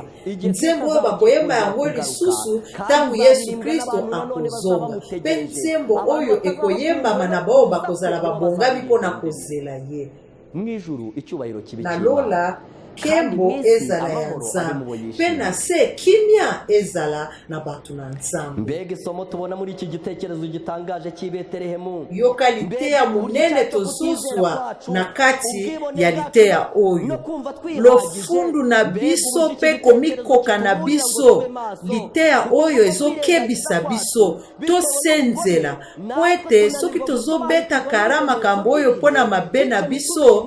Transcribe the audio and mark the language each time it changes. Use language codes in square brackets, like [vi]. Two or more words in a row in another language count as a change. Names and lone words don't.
[ln] Nzembo oyo bakoyemba yango lisusu ntango Yesu Kristo akozonga pe nzembo oyo ekoyembama na bao bakozala babongami mpona kozela ye. Na lola kembo ezala ya Nzambe pe na se kimia ezala na batu na Nzambe. [rw] Mbega isomo tubona muri iki gitekerezo gitangaje cy'i Betelehemu. [ln] Yoka litea munene tozuzwa na kati ya litea oyo. Lofundu na biso pe komikoka na biso. Litea oyo ezokebisa biso. Tosenzela. Poete soki tozobeta karama kambo oyo pona mabe na biso.